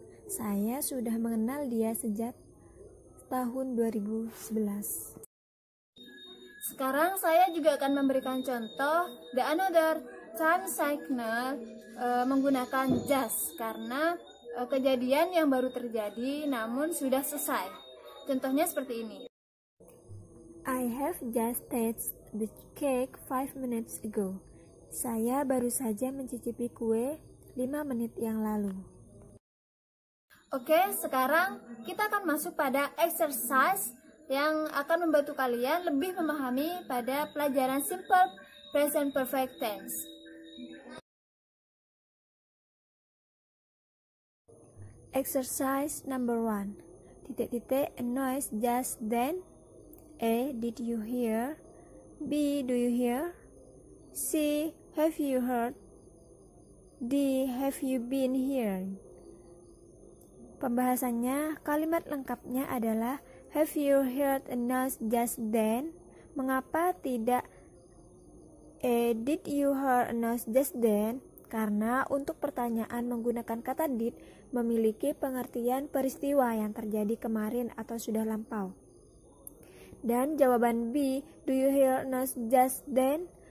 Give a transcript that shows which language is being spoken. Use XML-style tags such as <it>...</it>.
<id>Saya sudah mengenal dia sejak tahun 2011. Sekarang saya juga akan memberikan contoh</id> <en>the another time signal</en> <id>menggunakan just, karena kejadian yang baru terjadi namun sudah selesai. Contohnya seperti ini.</id> <en>I have just tasted the cake 5 minutes ago.</en> <id>Saya baru saja mencicipi kue 5 menit yang lalu. Oke, sekarang kita akan masuk pada exercise yang akan membantu kalian lebih memahami pada pelajaran simple present perfect tense.</id> <en>Exercise number 1. A noise just then. A. Did you hear? B. Do you hear? C. Have you heard? D. Have you been hearing?</en> <id>Pembahasannya, kalimat lengkapnya adalah</id> <en>Have you heard a noise just then?</en> <id>Mengapa tidak</id> <en>Did you hear a noise just then?</en> <id>Karena untuk pertanyaan menggunakan kata did memiliki pengertian peristiwa yang terjadi kemarin atau sudah lampau. Dan jawaban B,</id> <en>do you hear a noise just then?</en>